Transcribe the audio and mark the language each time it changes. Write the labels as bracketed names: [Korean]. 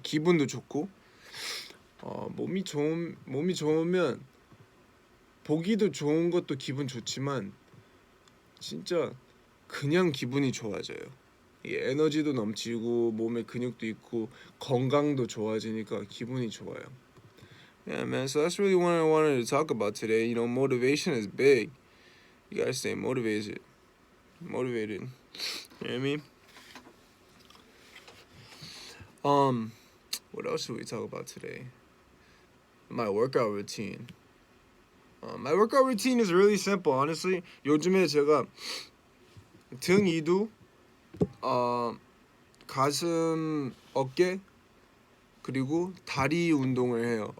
[Korean] 기분도 좋고 몸이 좋으면 보기도 좋은 것도 기분 좋지만 진짜 그냥 기분이 좋아져요. 이게 에너지도 넘치고 몸에 근육도 있고 건강도 좋아지니까 기분이 좋아요. [English] Yeah, man. So that's really what I wanted to talk about today. Motivation is big. You gotta stay motivated. You know what I mean? What else should we talk about today? My workout routine. My workout routine is really simple, honestly. [Korean] 요즘에 제가 등 2두, 가슴, 어깨, 그리고 다리 운동을 해요.